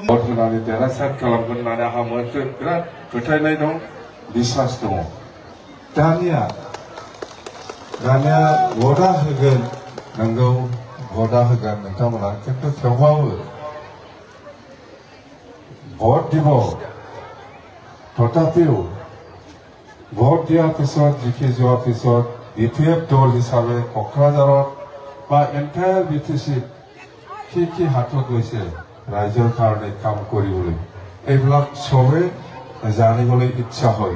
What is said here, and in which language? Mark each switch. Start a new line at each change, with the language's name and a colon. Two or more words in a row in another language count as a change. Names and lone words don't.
Bodo: होनानै देरहासार खालामगोन होननानै आंहा मोनसे बिराद फोथायनाय दं, बिसास दङ। दानिया भटआ होगोन, नोंगौ भटआ होगोन नोंथांमोना, खिन्थु थेवबाबो
Assamese: ভোট দিব, তথাপিও ভোট দিয়াৰ পিছত জিকি যোৱাৰ পিছত BPF দল হিচাপে কোকৰাঝাৰত বা এণ্টায়াৰ BTCত কি হাতত লৈছে ৰাইজৰ কাৰণে কাম কৰিবলৈ, এইবিলাক চবে জানিবলৈ ইচ্ছা হয়।